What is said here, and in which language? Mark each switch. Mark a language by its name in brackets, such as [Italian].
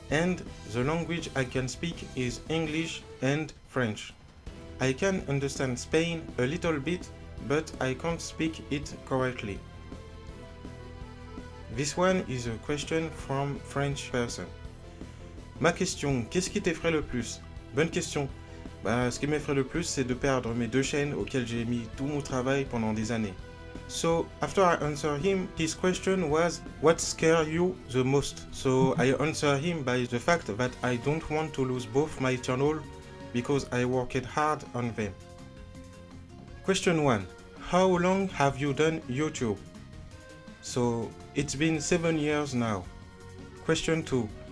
[English] And the language I can speak is English and French. I can understand Spain a little bit, but I can't speak it correctly. This one is a question from French person. [French] Ma question, qu'est-ce qui t'effraie le plus? Bonne question. Ce qui m'effraie le plus, c'est de perdre mes deux chaînes auxquelles j'ai mis tout mon travail pendant des années. [English] So, after I answered him, his question was, what scares you the most? So, I answered him by the fact that I don't want to lose both my channel because I worked hard on them. Question 1. How long have you done YouTube? So, it's been 7 years now. Question 2.